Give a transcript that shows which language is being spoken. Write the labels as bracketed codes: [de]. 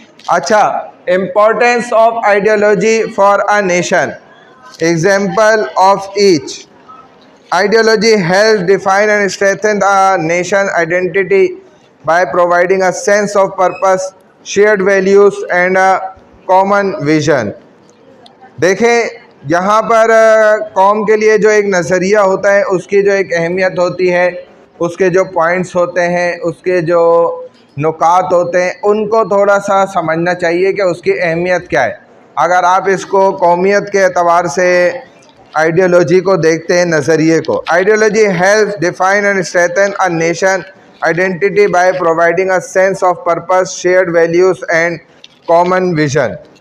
[en] अच्छा, importance of ideology for a nation, example of each. Ideology helps define and strengthen a nation identity by providing a sense of purpose, shared values and a common vision. [hi] देखें, यहाँ पर कौम के लिए जो एक नज़रिया होता है, उसकी जो एक अहमियत होती है, उसके जो पॉइंट्स होते हैं, उसके जो नुकात होते हैं, उनको थोड़ा सा समझना चाहिए कि उसकी अहमियत क्या है। अगर आप इसको कौमियत के एतबार से आइडियोलॉजी को देखते हैं, नज़रिए को, [en] Ideology helps define and strengthen a nation identity by providing a sense of purpose, shared values and common vision.